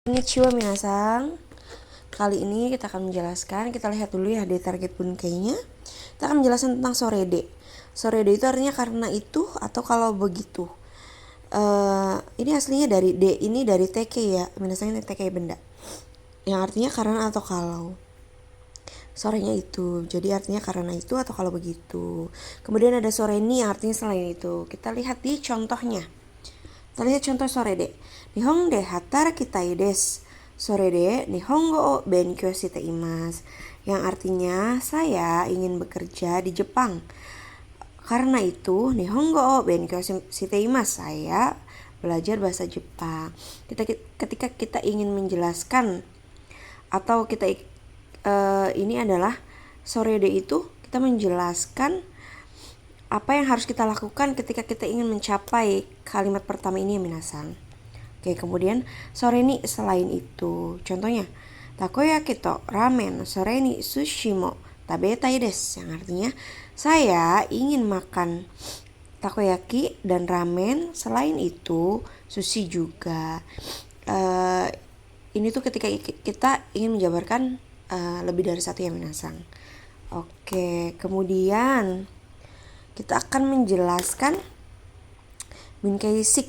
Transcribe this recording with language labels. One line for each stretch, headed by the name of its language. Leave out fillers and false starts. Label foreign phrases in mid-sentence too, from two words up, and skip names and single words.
Japanese: こんにちは皆さん.
Indonesian: Kali ini kita akan menjelaskan, kita lihat dulu ya di target bunkeinya. Kita akan menjelaskan tentang sorede. Sorede itu artinya karena itu atau kalau begitu. Ini aslinya dari D, ini dari TK ya, minasan ini TK benda. Yang artinya karena atau kalau. Sorenya itu, jadi artinya karena itu atau kalau begitu. Kemudian ada soreni yang artinya selain itu. Kita lihat di contohnya. Kita lihat contoh sorede.
Japanese: 日本で働きたいです。それで日本語を勉強しています.
Indonesian: Yang artinya saya ingin bekerja di Jepang. Karena itu
Japanese: 日本語を勉強しています.
Indonesian: Saya belajar bahasa Jepang. Ketika kita ingin menjelaskan atau kita ini adalah sorede itu kita menjelaskan apa yang harus kita lakukan ketika kita ingin mencapai kalimat pertama ini ya minasan. Oke, kemudian soreni selain itu. Contohnya,
Japanese: たこ焼きとラーメンそれに寿司も食べたいです.
Indonesian: Yang artinya, saya ingin makan takoyaki dan ramen. Selain itu, sushi juga. Ini tuh ketika kita ingin menjabarkan lebih dari satu ya minasan. Oke, kemudian kita akan menjelaskan
Japanese: 文型しか.